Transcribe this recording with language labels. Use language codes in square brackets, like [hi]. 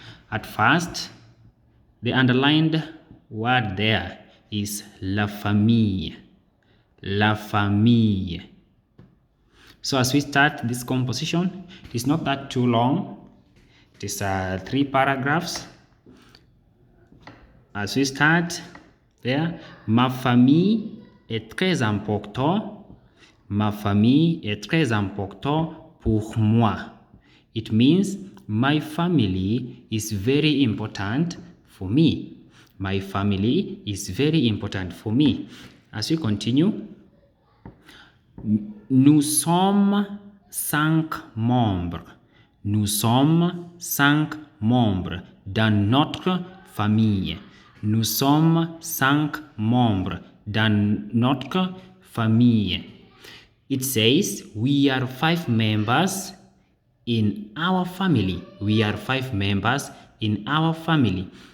[en] At first, the underlined word there is [fr] la famille. La famille. [en] So as we start this composition, it is not that too long. It is 3 paragraphs. As we start there, [fr] ma famille est très important. Ma famille est très important pour moi. [en] It means my family is very important for me. My family is very important for me. As we continue, [fr] nous sommes 5 membres. Nous sommes 5 membres dans notre famille. Nous sommes 5 membres dans notre famille. [en] It says we are 5 members in our family. We are 5 members in our family.